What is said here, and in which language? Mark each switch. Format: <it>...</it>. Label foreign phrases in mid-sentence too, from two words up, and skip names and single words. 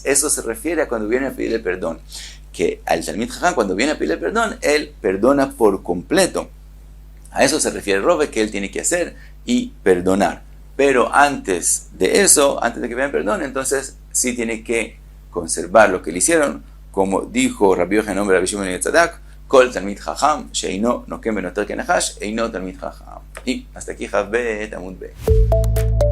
<es>Eso se refiere a cuando viene a pedirle perdón. Que al</es> <he>תלמיד חכם,</he> <es>cuando viene a pedirle perdón, él perdona por completo. A eso se refiere Rove, que él tiene que hacer y perdonar. Pero antes de eso, antes de que vean perdón, entonces sí tiene que conservar lo que le hicieron, como dijo Rabbi Yochanan nombre Rabbi Shimon ben Tzadak,</es> <he>כל תלמיד חכם שאינו נוקם ונוטר כנחש אינו תלמיד חכם.</he> <es>Y hasta aquí Javbet</es> <he>עמוד ב.</he>